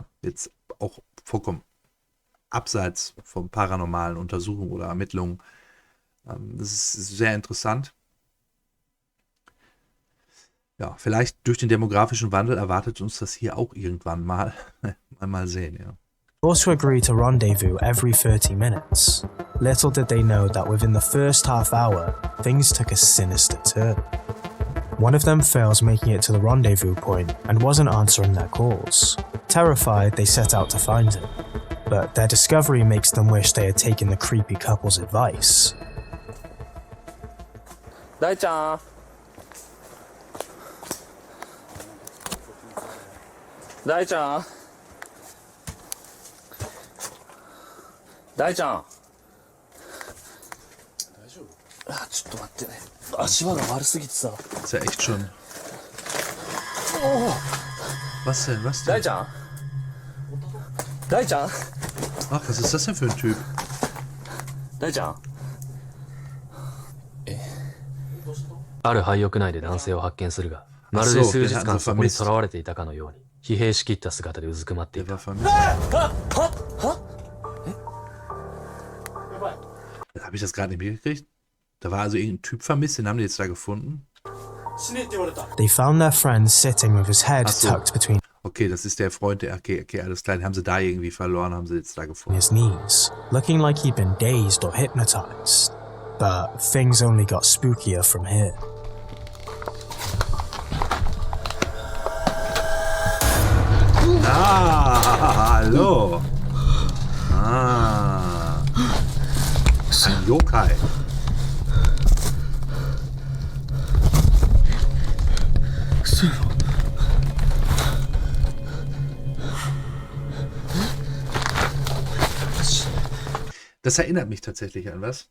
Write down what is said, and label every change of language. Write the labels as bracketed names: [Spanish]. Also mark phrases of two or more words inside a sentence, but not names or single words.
[German] Jetzt auch vollkommen abseits von paranormalen Untersuchungen oder Ermittlungen. Das ist sehr interessant. Ja, vielleicht durch den demografischen Wandel erwartet uns das hier auch irgendwann mal. Mal sehen, ja. [English] Also agreed to rendezvous every 30 minutes. Little did they know that within the first half hour, things took a sinister turn. One of them fails making it to the rendezvous point and wasn't answering their calls. Terrified, they set out to find him. But their discovery makes them wish they had taken the creepy couple's advice. [Japanese] Dai-chan! Dai-chan! Dai-chan! ちょっと待ってね。足場が悪すぎてさ。 [German] Ist ja echt schon. Was denn? Was denn? [Japanese] 大ちゃん大ちゃん [German] Ach, was ist das denn für ein Typ? [Japanese] 大ちゃんある廃屋内で男性を発見するが、まるで数日間そこに囚われていたかのように、疲弊しきった姿でうずくまってい [German] Der [Japanese] た。 [German] war vermisst. Habe ich das gerade nicht mitgekriegt? Da war also irgendein Typ vermisst, den haben die jetzt da gefunden. [English] They found their friend sitting with his head [German] Ach so. [English] tucked between [German] Okay, das ist der Freund, der. Okay, alles klar, den haben sie da irgendwie verloren, haben sie jetzt da gefunden. [English] his knees, looking like he'd been dazed or hypnotized. But things only got spookier from here. [German] Ah, hallo. Ah. Ein Yokai. Das erinnert mich tatsächlich an was.